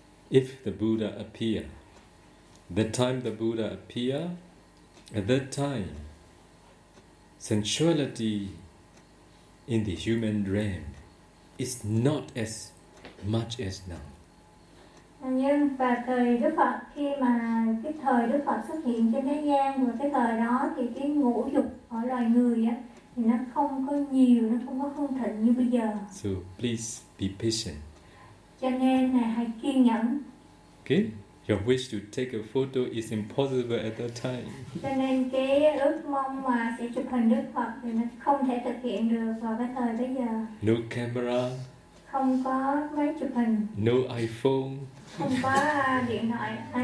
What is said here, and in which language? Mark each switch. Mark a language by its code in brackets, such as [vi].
[en] If the Buddha appear, the time the Buddha appear, at that time, sensuality in the human realm is not as much as now. [vi] Nhưng và thời Đức Phật, khi mà cái thời Đức Phật xuất hiện trên thế gian, và cái thời đó thì cái ngũ dục ở loài người á thì nó không có nhiều, nó không có hưng thịnh như bây giờ. [en] So please be patient. [vi] Cho nên này, hãy kiên nhẫn. [en] Okay, your wish to take a photo is impossible at that time. [vi] Cho nên cái ước mong mà sẽ chụp hình Đức Phật thì nó không thể thực hiện được vào cái thời bây giờ. [en] No camera. [vi] Không có máy chụp hình. [en] No iPhone. [vi] Không có điện thoại iPhone.